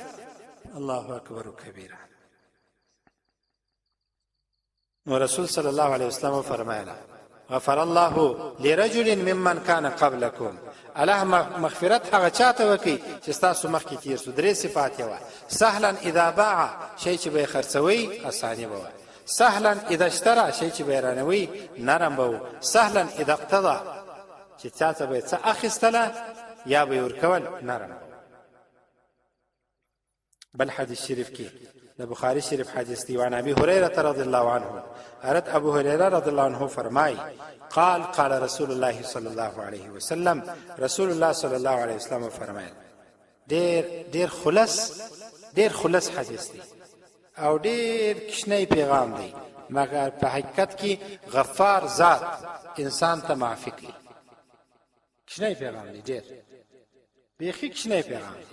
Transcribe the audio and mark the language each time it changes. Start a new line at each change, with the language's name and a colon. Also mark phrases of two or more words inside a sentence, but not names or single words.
Arabic: الله اکبر کبیره.
Pashto: نو رسول صلی الله علیه وسلم فرمایله
Arabic: غفر الله لرجل ممن کان قبلکم،
Pashto: الله مغفرت هغه چاته وکي چې تاسو مخکې تیر سو. درې صفات یې وه:
Arabic: سهلا اذا باع،
Pashto: شی چې به یې خرڅوي اساني به وه;
Arabic: سهلا اذا اشترى،
Pashto: شی چې به یې رانوي نرم به و;
Arabic: سهلا اذا اقتضى،
Pashto: چې چاته به یې څه اخیستله یا به یې ورکول نرم به. بل حدیث شریف کې د بخاری شریف حدیث دی،
Arabic: وعن ابي هريره رضی الله عنه،
Pashto: حضرت ابو هريره رضی الله عنه فرمای
Arabic: قال قال رسول الله صلی الله علیه وسلم،
Pashto: رسول الله صلی الله علیه وسلم فرمایل ډیر خلص حدیث دی او ډیر کشنی پیغام دی، مګر په حقیقت کې غفار ذات انسان ته معافی کوي. کشنی پیغام دی، ډیر بیخي کشنی پیغام دی.